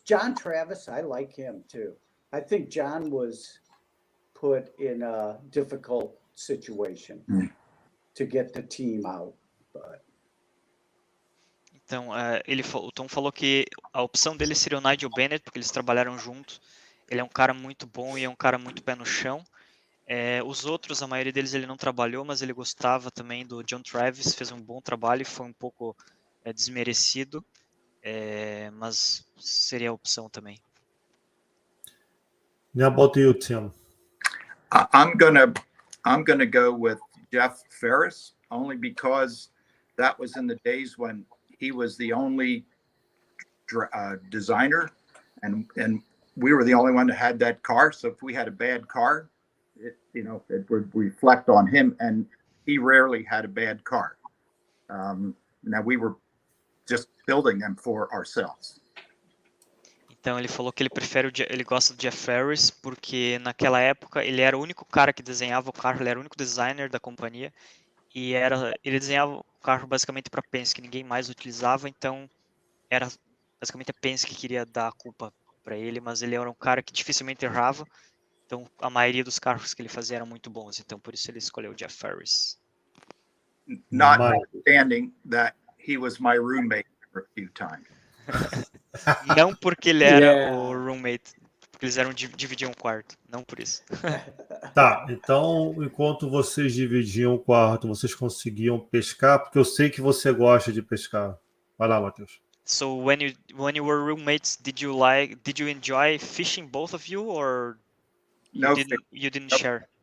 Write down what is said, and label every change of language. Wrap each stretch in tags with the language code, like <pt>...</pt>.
<en>John Travis, I like him too. I think John was put in a difficult situation to get the team out, but.</en> <pt>Então, o Tom falou que a opção dele seria o Nigel Bennett, porque eles trabalharam juntos. Ele é um cara muito bom e é um cara muito pé no chão. Os outros, a maioria deles ele não trabalhou, mas ele gostava também do John Travis, fez um bom trabalho e foi um pouco desmerecido, mas seria a opção também.</pt> <en>How about you, Tim? I'm gonna go with Geoff Ferris, only because that was in the days when he was the only designer, and we were the only one that had that car. So if we had a bad car, it would reflect on him, and he rarely had a bad car. Now we were just building them for ourselves.</en> <pt>Então ele falou que ele gosta do Geoff Ferris porque naquela época ele era o único cara que desenhava o carro, ele era o único designer da companhia e ele desenhava o carro basicamente para Penske, ninguém mais utilizava, então era basicamente a Penske que queria dar a culpa para ele, mas ele era um cara que dificilmente errava, então a maioria dos carros que ele fazia eram muito bons, então por isso ele escolheu o Geoff Ferris.</pt> <en>Notwithstanding that he was my roommate for a few times.</en> <pt>Não porque ele era o roommate, porque eles dividiam o quarto, não por isso. Tá, então enquanto vocês dividiam o quarto, vocês conseguiam pescar, porque eu sei que você gosta de pescar. Vai lá, Matheus.</pt> <en>So when you were roommates, did you enjoy fishing, both of you, or you didn't share?</en>